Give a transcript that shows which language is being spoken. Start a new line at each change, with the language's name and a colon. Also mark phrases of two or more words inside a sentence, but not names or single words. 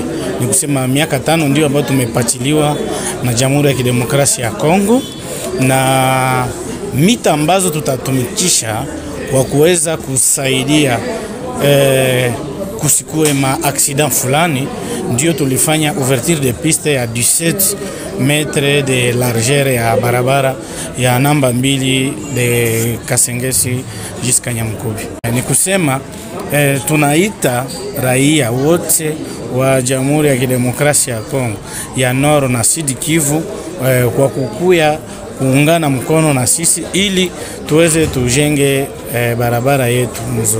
Swahili: Ni kusema miaka 5 ndio ambayo tumepatiliwa na Jamhuri ya Kidemokrasia ya Kongo, na mita ambazo tutatumikisha kwa kuweza kusaidia kusikue ma accident fulani, ndio tulifanya
French: ouverture de piste
Swahili: ya 17
French: metre de largeur
Swahili: ya barabara ya namba 2
French: de Kasengesi jusqu'à Nyamukubi.
Swahili: Ni kusema tunaita raia wote wa Jamhuri ya Kidemokrasia ya Kongo ya Nord na Sud Kivu kwa kukuya kuungana mkono na sisi ili tuweze tujenge barabara yetu mzuri.